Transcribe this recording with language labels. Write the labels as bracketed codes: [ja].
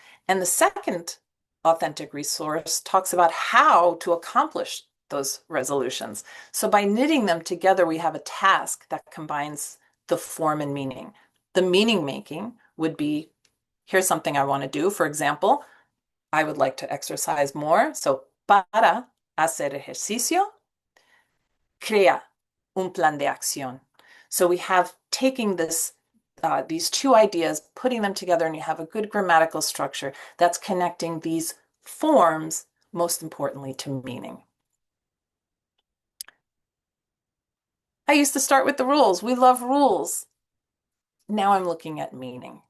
[en] And the second authentic resource talks about how to accomplish those resolutions. So by knitting them together, we have a task that combines the form and meaning. The meaning making would be, here's something I want to do. For example, I would like to exercise more. So [es] para hacer ejercicio, crea un plan de acción. [en] So we have taking these two ideas, putting them together, and you have a good grammatical structure that's connecting these forms, most importantly, to meaning. I used to start with the rules. We love rules. Now I'm looking at meaning.